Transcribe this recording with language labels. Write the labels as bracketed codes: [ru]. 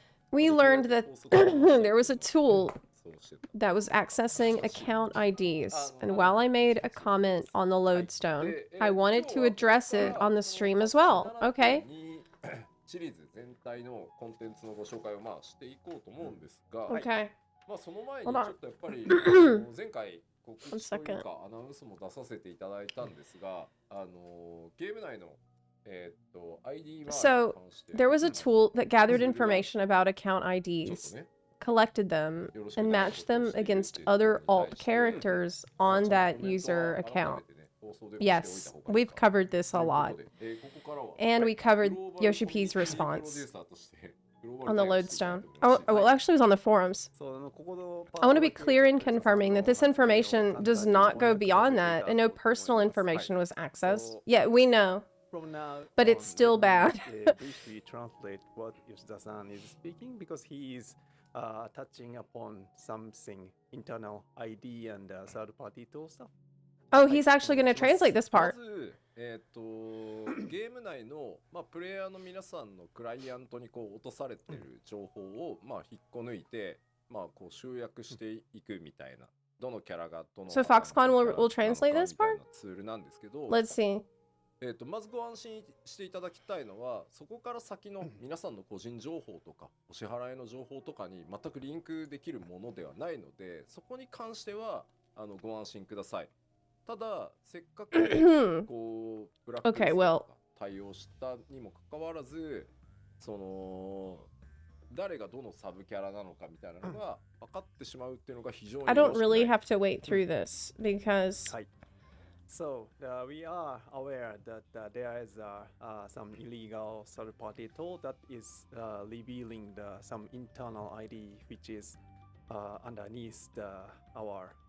[en] We learned that there was a tool that was accessing account IDs, and while I made a comment on the lodestone, I wanted to address it on the stream as well. Okay. [ja] シリーズ全体のコンテンツのご紹介をしていこうと思うんですが、 [en] Okay. [ja] その前にちょっとやっぱり前回告知というかアナウンスも出させていただいたんですが、ゲーム内のID は [en] So there was a tool that gathered information about account IDs, collected them, and matched them against other alt characters on that user account. Yes, we've covered this a lot. And we covered Yoshi P's response on the lodestone. Oh, well, actually it was on the forums. I want to be clear in confirming that this information does not go beyond that, and no personal information was accessed. Yeah, we know. But it's still bad. Briefly translate what Yoshida-san is speaking, because he is touching upon something internal ID and third-party tool stuff. Oh, he's actually going to translate this part. [ja] まず、ゲーム内の、プレイヤーの皆さんのクライアントにこう落とされてる情報を、引っこ抜いて、こう集約していくみたいな、どのキャラがどの [en] So Foxconn will translate this part? [ja] ツールなんですけど、 [en] Let's see. [ja] まずご安心していただきたいのは、そこから先の皆さんの個人情報とかお支払いの情報とかに全くリンクできるものではないので、そこに関してはご安心ください。ただせっかくこうブラックリストとか対応したにもかかわらず、その誰がどのサブキャラなのかみたいなのが分かってしまうっていうのが非常に [en] I don't really have to wait through this because So we are aware that there is some illegal third-party tool that is revealing some internal ID which is underneath our